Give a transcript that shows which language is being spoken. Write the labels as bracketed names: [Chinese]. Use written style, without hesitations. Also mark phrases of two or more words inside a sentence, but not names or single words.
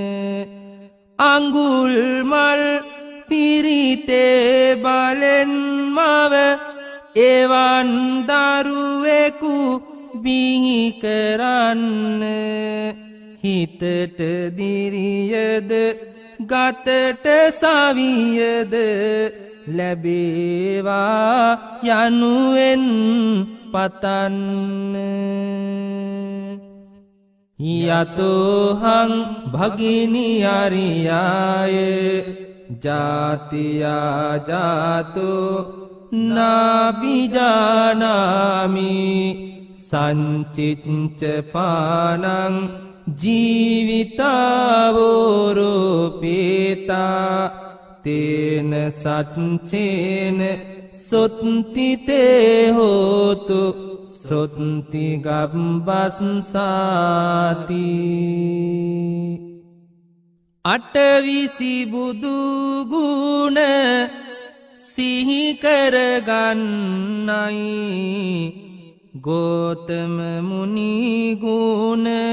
[Sinhala] අඟුල් මල් පිරිතේ බලෙන් මව එවන් දරුවෙකු බිහි කරන්න හිතට දිරියද ගතට සවියද ලැබේවා යනුවෙන් පතන්න [Pali] යතෝහං භගිනි අරියාය ජාතියා ජාතෝ නාබිජානාමි සංචිච්ච පානං ජීවිතාවෝරෝපේතා තේන සච්චේන සොත්තිතේ හෝතු සොත්ති [Sinhala] ගබ්බස්සාති අටවිසි බුදුගුණ සිහිකරගන්නයි ගෝතම මුනිගුණ